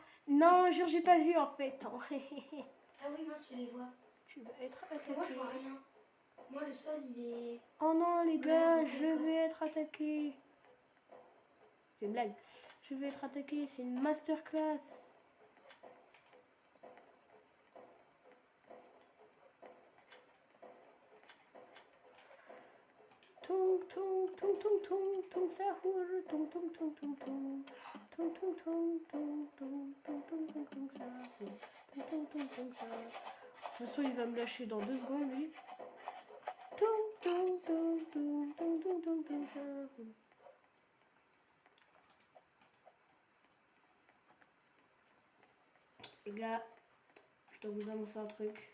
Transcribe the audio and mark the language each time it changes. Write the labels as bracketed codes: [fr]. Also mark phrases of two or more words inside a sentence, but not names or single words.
[fr] Non, jure, j'ai pas vu en fait. Ah oui, moi, je les vois. Tu vas être Parce que attaqué. moi, je vois rien. Moi, le sol, il est... Oh non, les Ouais, gars, j'ai je d'accord. vais être attaqué. C'est une blague. Je vais être attaqué, c'est une masterclass. Tung tung tung tung tung tung sahur tung tung tung tung tung tung tung tung tung tung tung tung tung tung sahur tung tung tung sahur. De toute façon, il va me lâcher dans 2 secondes, lui. Tung tung tung tung tung tung tung tung sahur. Les gars, je dois vous annoncer un truc.